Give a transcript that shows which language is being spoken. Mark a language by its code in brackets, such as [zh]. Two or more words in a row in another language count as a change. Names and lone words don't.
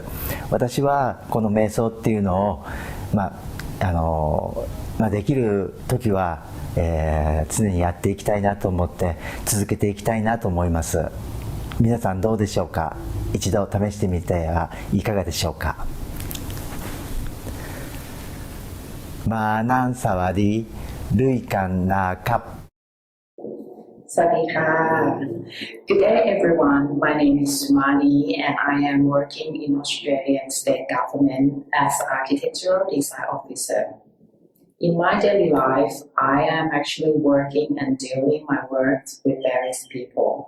[ja] 私はこの瞑想っていうのを、できる時は、常にやっていきたいなと思って続けていきたいなと思います。皆さんどうでしょうか。一度試してみてはいかがでしょうか。 [th] มานั่งสวัสดีด้วยกันนะครับ สวัสดีค่ะ. [en] Good day, everyone. My name is Sumani, and I am working in Australian state government as an architectural design officer. In my daily life, I am actually working and doing my work with various people.